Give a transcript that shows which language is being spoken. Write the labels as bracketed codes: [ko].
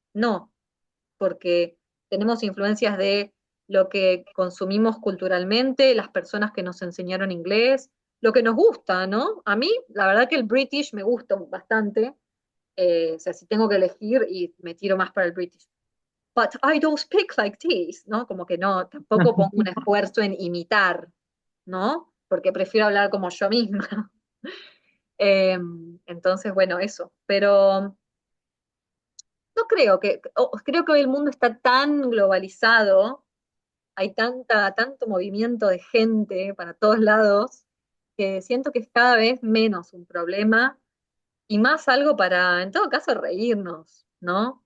[es] No, porque tenemos influencias de lo que consumimos culturalmente, las personas que nos enseñaron inglés, lo que nos gusta, ¿no? A mí, la verdad que el British me gusta bastante, o sea, si tengo que elegir y me tiro más para el British. [en] But I don't speak like this, [es] ¿no? Como que no, tampoco pongo un esfuerzo en imitar, ¿no? Porque prefiero hablar como yo misma. Entonces, bueno, eso. Pero no, no creo creo que hoy el mundo está tan globalizado, hay tanto movimiento de gente para todos lados, que siento que es cada vez menos un problema y más algo para, en todo caso, reírnos, ¿no?